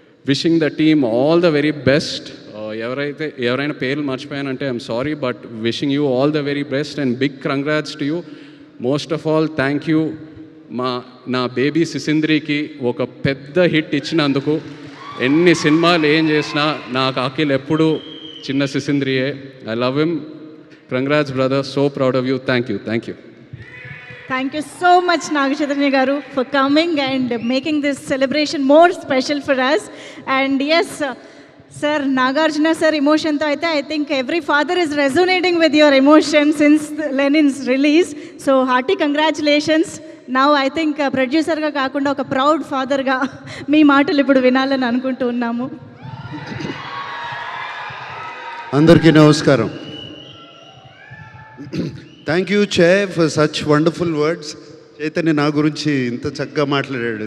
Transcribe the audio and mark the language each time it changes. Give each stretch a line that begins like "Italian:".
English: Wishing the team all the very best.
Telugu: ఎవరైనా పేర్లు మర్చిపోయానంటే
English: I'm sorry, but wishing you all the very best and big congrats to you. Most of all thank you
Telugu: నా baby సిసింద్రికి ఒక పెద్ద hit ఇచ్చినందుకు. ఎన్ని సినిమాలు ఏం చేసినా నాకు అఖిల్ ఎప్పుడు చిన్న సిసింద్రియే.
English: I love him. Congrats brother, so proud of you. Thank you. Thank you so much, Nagachatanya Garu, for coming and making this celebration more special for us. And yes, sir, Nagarjuna sir
Telugu: emotion tho aithe
English: I think every father is resonating with your emotion since Lenin's release. So hearty congratulations
Telugu: నా I think ప్రొడ్యూసర్గా కాకుండా ఒక proud ఫాదర్గా మీ మాటలు ఇప్పుడు వినాలని అనుకుంటూ ఉన్నాము. అందరికీ నమస్కారం.
English: Thank you చే for such wonderful words. Chaitanya
Telugu: నా గురించి ఇంత చక్కగా మాట్లాడాడు.